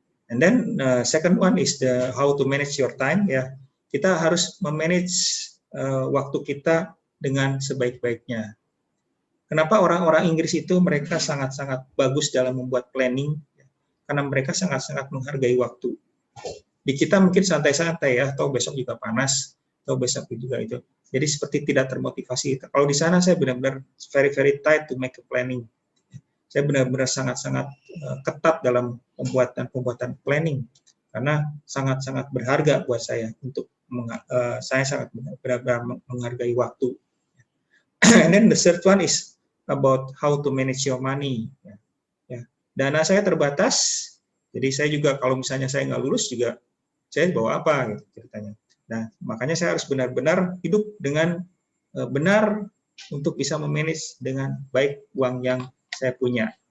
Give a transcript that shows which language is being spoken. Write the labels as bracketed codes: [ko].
[en] And then second one is the how to manage your time ya. [id] Kita harus memanage waktu kita dengan sebaik-baiknya. Kenapa orang-orang Inggris itu mereka sangat-sangat bagus dalam membuat planning? Ya. Karena mereka sangat-sangat menghargai waktu. Di kita mungkin santai-santai ya, atau besok juga panas, atau besok juga itu. Jadi seperti tidak termotivasi. Kalau di sana saya benar-benar [en] very tight to make a planning. [id] Saya benar-benar sangat-sangat ketat dalam pembuatan planning karena sangat-sangat berharga buat saya untuk saya sangat benar-benar menghargai waktu. [en] And then the third one is about how to manage your money. [id] Ya. Dana saya terbatas, jadi saya juga kalau misalnya saya nggak lulus juga saya bawa apa gitu ceritanya. Nah makanya saya harus benar-benar hidup dengan benar untuk bisa memanage dengan baik uang yang saya punya.